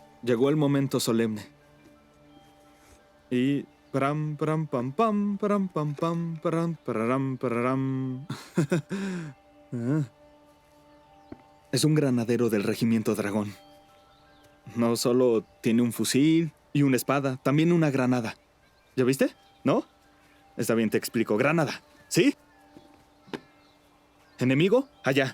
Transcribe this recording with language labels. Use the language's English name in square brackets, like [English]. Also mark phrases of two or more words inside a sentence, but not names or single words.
[Spanish] Llegó el momento solemne. Y... Param, param, pam, pam, param, pam, pam, param, pararam, pararam. Es un granadero del Regimiento Dragón. No solo tiene un fusil y una espada, también una granada. ¿Ya viste? ¿No? Está bien, te explico. Granada. ¿Sí? ¿Enemigo? Allá.